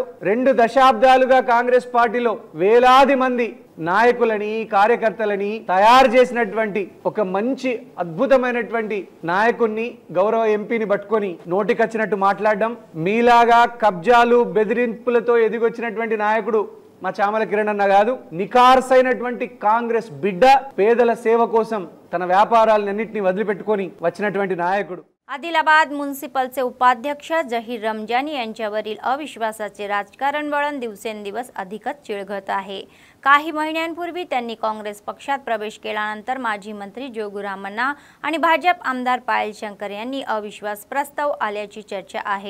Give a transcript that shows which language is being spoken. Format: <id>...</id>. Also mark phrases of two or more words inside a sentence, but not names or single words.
<te>2 దశాబ్దాలుగా కాంగ్రెస్ పార్టీలో వేలాది మంది నాయకులని, కార్యకర్తలని తయారు చేసినటువంటి ఒక మంచి అద్భుతమైనటువంటి నాయకుడిని, గౌరవ ఎంపీని పట్టుకొని నోటికొచ్చినట్టు మాట్లాడడం, మీలాగా కబ్జాలు, బెదిరింపులతో ఎదిగొచ్చినటువంటి నాయకుడు మా చామల కిరణ్ అన్న కాదు, నికార్సైనటువంటి కాంగ్రెస్ బిడ్డ, పేదల సేవ కోసం తన వ్యాపారాలన్నింటినీ వదిలిపెట్టుకొని వచ్చినటువంటి नायकुడు।</te> <mr>आदिलाबाद म्युनिसिपलचे उपाध्यक्ष जहीर रमजानी यांच्यावरील अविश्वासाचे राजकारण वळण दिवसेंदिवस अधिकच चिळघत आहे। काही महिन्यांपूर्वी त्यांनी काँग्रेस पक्षात प्रवेश केल्यानंतर माजी मंत्री जोगुरामण्णा आणि भाजप आमदार पायल शंकर यांनी अविश्वास प्रस्ताव आल्याची चर्चा आहे।</mr>